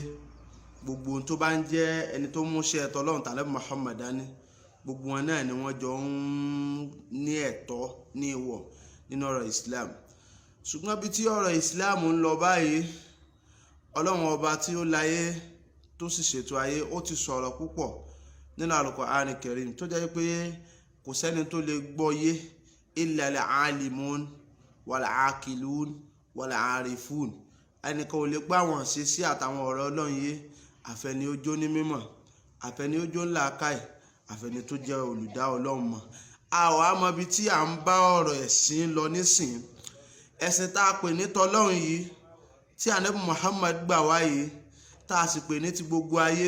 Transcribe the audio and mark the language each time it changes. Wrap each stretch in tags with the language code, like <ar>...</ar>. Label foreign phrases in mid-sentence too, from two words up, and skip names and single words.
<yo>Gbogbo ohun tó bá ń jẹ́ ẹni tó múṣẹ́ ẹ̀tọ́ Ọlọ́run tàbí Muhammad dání, gbogbo wọn náà ni wọ́n jọ ń ní ẹ̀tọ́ ní ìwọ̀ nínú ọ̀rọ̀ Islam. Ṣùgbọ́n bí tí ọ̀rọ̀ Islam ń lọ báyìí, Ọlọ́run ọba tí ó láyé tó sì ṣètò ayé, ó ti sọ̀rọ̀ púpọ̀ nínú</yo> <ar>القرآن الكريم</ar> <yo>tó jẹ́ pé kò sẹ́ni tó lè gbọ́ yé</yo> <ar>إلا العالمون والعاقلون والعارفون.</ar> <yo>Ẹnìkan ò lè gbọ́ àwọn ṣe sí àtàwọn ọ̀rọ̀ Ọlọ́run yé àfẹni ó jó ní mímọ̀, àfẹni ó jó ńlá káì, àfẹni tó jẹ́ olùdá Ọlọ́run mọ̀. A ò á mọ ibi tí à ń bá ọ̀rọ̀ ẹ̀sìn lọ nísìn. Ẹ̀sìn tá a pè ní tọlọ́run yìí, tí ànábì Muhammad gbà wáyé, tá a sì pè ní ti gbogbo ayé.</yo>